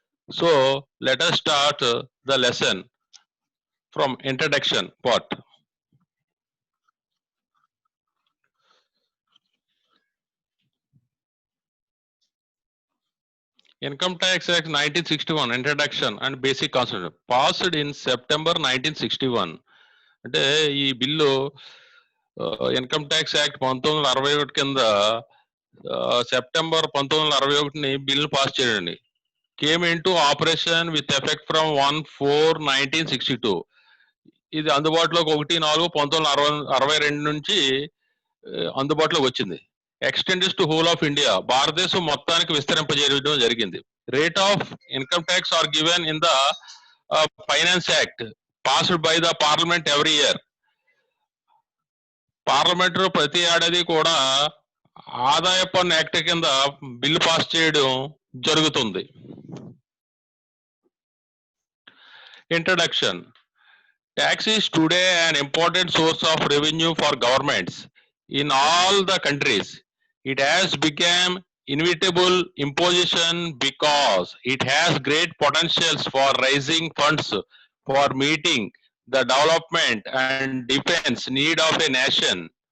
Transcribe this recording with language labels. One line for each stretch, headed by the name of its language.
English: So let us start the lesson from introduction part. Income Tax Act 1961 introduction and basic concept passed in September 1961.
Telugu: అంటే ఈ bill income tax act 1961 కింద September 1961 bill pass చేయండి.
English: Came into operation with effect from 1/4/1962.
Telugu: ఇది అందుబాటులోకి 1/4/1962 నుంచి అందుబాటులోకి వచ్చింది.
English: extends to whole of India,
Telugu: భారతదేశం మొత్తానికి విస్తరింపజేయడం జరిగింది.
English: Rate of income tax are given in the finance act passed by the parliament every year.
Telugu: Parliament ప్రతి ఏడాది కూడా ఆదాయ పన్ను యాక్ట్ కింద బిల్లు పాస్ చేయడం జరుగుతుంది.
English: Introduction. Tax is today an important source of revenue for governments in all the countries. It has become inevitable imposition because it has great potentials for raising funds for meeting the development and defense need of a nation.